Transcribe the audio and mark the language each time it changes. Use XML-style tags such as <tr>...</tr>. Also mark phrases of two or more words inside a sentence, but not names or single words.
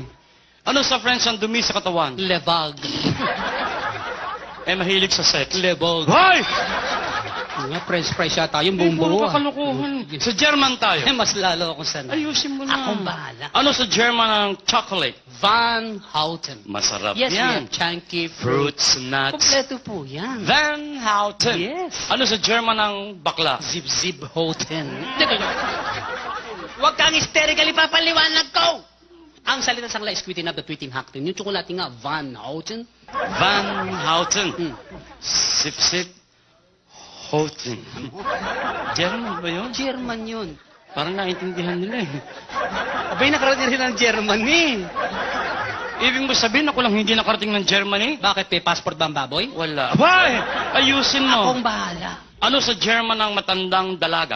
<tl>Ano sa French ang dumi sa katawan?</tl> <fr>Le vague.</fr> <tl>Eh, mahilig sa sex.</tl> <fr>Le vague.</fr> <tl>Hoy! Nga,</tl> <en>French fries</en> <tl>yata. Yung Eh, bumbo. puro kakalukuhan. Sa German tayo. Eh, mas lalo akong sanay. Ayusin mo na. Akong bahala. Ano sa German ang chocolate? Van Houten. Masarap</tl> <en>Yes, we</en> <tl>yan.</tl> <en>have chunky fruit. Fruits, nuts.</en> <tl>Kompleto po yan. Van Houten. Yes. Ano sa German ang bakla? Zip Zip Houten. Huwag kang hysterically papaliwanag ko! Ang salita sa kanila is</tl> <en>tweeting up the tweeting hakten.</en> <tl>Yung tsokolate nga, Van Houten. Van Houten. Hmm. Sip-sip. Houten. German ba yun? German yun. Parang naintindihan nila eh. Abay, nakarating rin ng Germany. Ibig mo sabihin ako lang hindi nakarating ng Germany? Bakit? May passport ba ang baboy? Wala. Abay! Ayusin mo. Akong bahala. Ano sa German ang matandang dalaga?</tl>